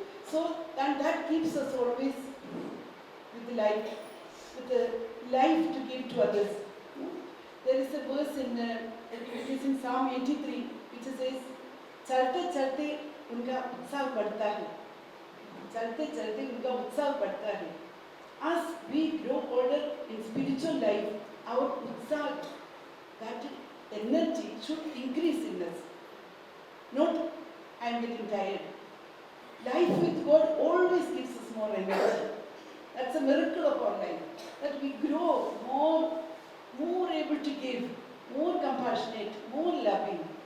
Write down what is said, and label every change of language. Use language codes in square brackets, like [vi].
[en] So, and that keeps us always with the life to give to others. There is a verse it is in Psalm 83, which says, चलते चलते उनका उत्साह बढ़ता है. [hi] चलते चलते उनका उत्साह बढ़ता है. [en] As we grow older in spiritual life, our उत्साह, that energy should increase in us. Not, I am getting tired. Life with God always gives us more energy. That's a miracle of our life. That we grow more able to give, more compassionate, more loving.